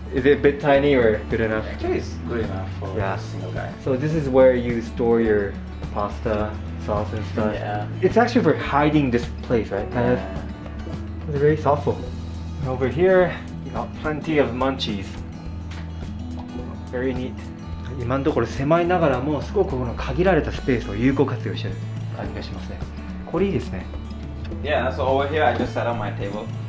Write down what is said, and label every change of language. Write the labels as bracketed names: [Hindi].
[English] Is it a bit tiny or good enough? Actually, it's good enough for Yeah. a single guy. So this is where you store your pasta, sauce and stuff. Yeah. It's actually for hiding this place, right? Kind of. It's very thoughtful. And over here, you got plenty of munchies. Very neat. [Japanese] 今のところ狭いながらもすごくこの限られたスペースを有効活用してる感じがしますね。これいいですね。 [English] Yeah, so over here I just set up my table.